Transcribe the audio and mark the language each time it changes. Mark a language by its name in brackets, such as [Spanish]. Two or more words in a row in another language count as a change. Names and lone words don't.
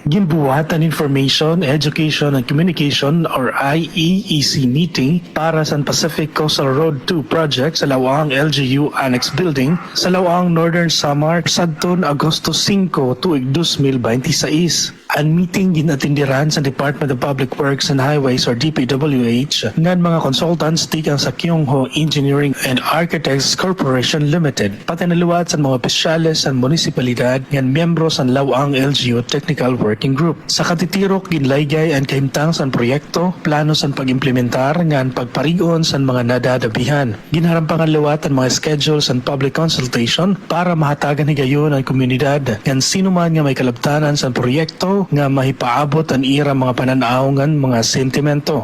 [Waray] ginbuhat ang Information, Education and Communication or IEEC meeting para sa Pacific Coastal Road 2 project sa Lawang LGU Annex Building sa Lawang Northern Samar sadtong Agosto 5 tuig 2026. Ang meeting ginatindiran sa Department of Public Works and Highways or DPWH ngan mga consultants tikang sa Kyungho Engineering and Architects Corporation Limited pati naluwat sa mga opisyales sa munisipalidad ngan miyembro sa Lawang LGU Technical Working Group. Sa katitirok ginlaygay ang kahimtang sa proyekto, plano sa pag-implementar ngan pagparigon sa mga nadadabihan. Ginharampang ang luwat ang mga [English] schedules and public consultation [Waray] para mahatagan higayon ang komunidad ngan sino man nga may kalabtanan sa proyekto nga mahipaabot ang ira mga pananaongan mga sentimento.